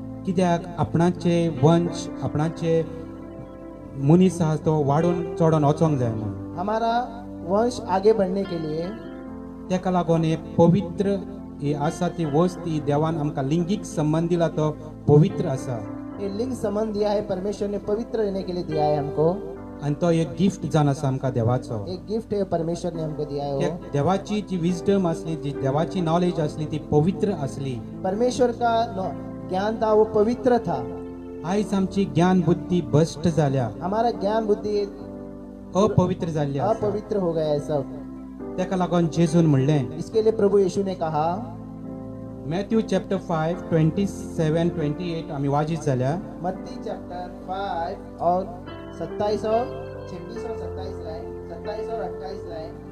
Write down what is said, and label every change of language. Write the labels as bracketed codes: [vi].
[gom] कित्याक आपणाचे वंश आपणाचे मनीस आसा तो वाडून चोडोन वचोंक जाय म्हणून. [hi] हमारा वंश आगे बढ़ने के लिए [gom] तेका लागून हे पवित्र ही आसा ती वस्त ही देवान आमकां लिंगीक संबंध दिला तो पवित्र आसा. [hi] ये लिंग संबंध दिया है, परमेश्वर ने पवित्र रहने के लिए दिया है हमको. [gom] आनी तो एक गिफ्ट जावन आसा आमकां देवाचो. [hi] एक गिफ्ट है परमेश्वर ने हमको दिया है. [gom] त्या [hi] वो [gom] देवाची जी विजडम आसली, जी देवाची नॉलेज आसली ती पवित्र आसली. [hi] परमेश्वर का ज्ञान था, वो पवित्र था. [gom] आयज आमची ज्ञान बुद्धी भ्रष्ट जाल्या, [hi] हमारा ज्ञान बुद्धि [gom] अपवित्र जाल्ली आसा. [hi] अपवित्र हो गया है सब. [gom] तेका लागून जेजून म्हणलें, [hi] इसके लिए प्रभु यीशु ने कहा, [gom] मॅथ्यू चॅप्टर 5 27-28 आमी वाजीत जाल्या. [hi] मत्ती चैप्टर 5 और 27 और 26 और 27 लाइन, 27 और 28 लाइन.